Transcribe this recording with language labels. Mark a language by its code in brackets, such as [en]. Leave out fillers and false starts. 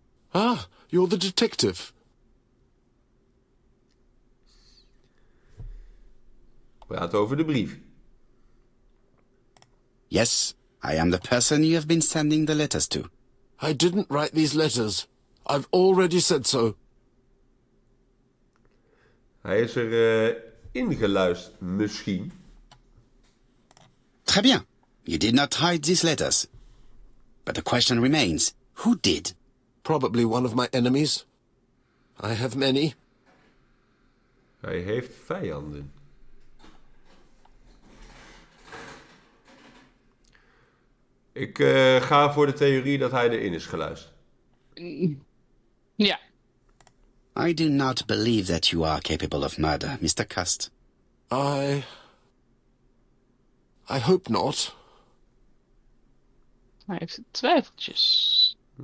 [en] Ah, you're the detective. [nl] We praten over de brief. [en] Yes, I am the person you have been sending the letters to. I didn't write these letters. I've already said so. [nl] Hij is er ingeluisterd, misschien. [fr] Très bien. [en] You did not hide these letters. But the question remains, who did? Probably one of my enemies. I have many. [nl] Hij heeft vijanden. Ik ga voor de theorie dat hij erin is geluisterd. Ja. [en] I do not believe that you are capable of murder, Mr. Cust. I hope not. [nl] Hij heeft twijfeltjes.